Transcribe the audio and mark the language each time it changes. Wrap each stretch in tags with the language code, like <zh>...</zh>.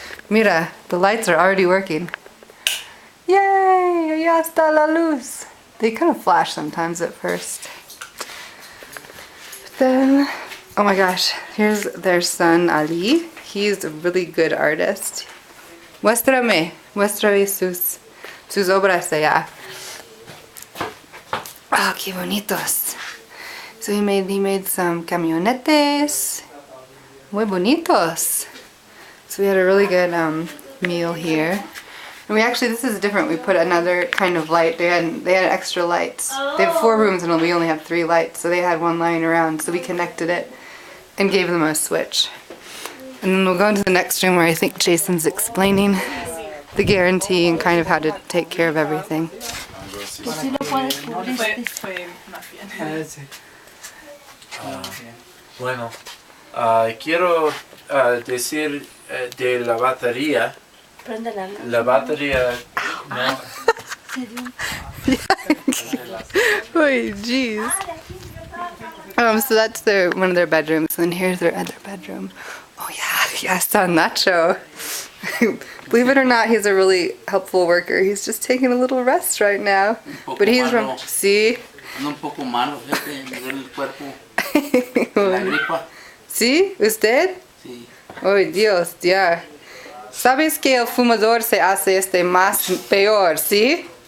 <en>Mira, the lights are already working. Yay!</en> <es>Allá está la luz.</es> <en>They kind of flash sometimes at first. But then, oh my gosh, here's their son Ali. He's a really good artist.</en> <es>Muéstrame sus obras allá. Oh, qué bonitos.</es> <en>So he made some camionetes.</en> <es>Muy bonitos.</es> <en>So we had a really good meal here. And this is different. We put another kind of light. They had extra lights. They have 4 rooms and we only have 3 lights. So they had one lying around. So we connected it and gave them a switch. And then we'll go into the next room where I think Jason's explaining the guarantee and kind of how to take care of everything.</en> <es>Bueno, quiero decir de la batería. La batería no.</es> <en>Oh, jeez. So that's one of their bedrooms, and here's their other bedroom. Oh yeah,</en> <es>está Nacho.</es> <en>Believe it or not, he's a really helpful worker. He's just taking a little rest right now. But he's from... Sí.</en> <es>Un poco malo, fíjate, me duele el cuerpo. La gripa. ¿Sí? ¿Usted? Sí. Oh, Dios, ya. ¿Sabes que el fumador se hace más peor, sí?</es>